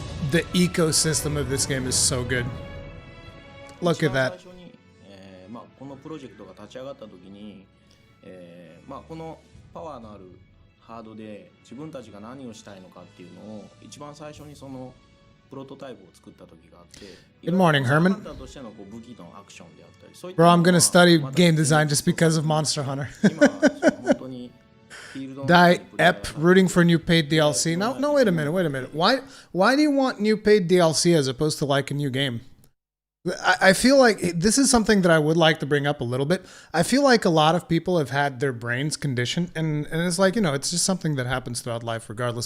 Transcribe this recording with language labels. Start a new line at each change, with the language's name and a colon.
English: The ecosystem of this game is so good. Look at that.
Japanese: このプロジェクトが立ち上がった時に、このパワーのあるハードで自分たちが何をしたいのかっていうのを一番最初にそのプロトタイプを作った時があって、
English: Good morning, Herman.
Japanese: としての武器のアクションであったり、そういった
English: Bro, I'm gonna study game design just because of Monster Hunter.
Japanese: 本当に
English: Die Ep rooting for new paid DLC. No, wait a minute. Why do you want new paid DLC as opposed to like a new game? I feel like this is something that I would like to bring up a little bit. I feel like a lot of people have had their brains conditioned, and it's like, it's just something that happens throughout life regardless.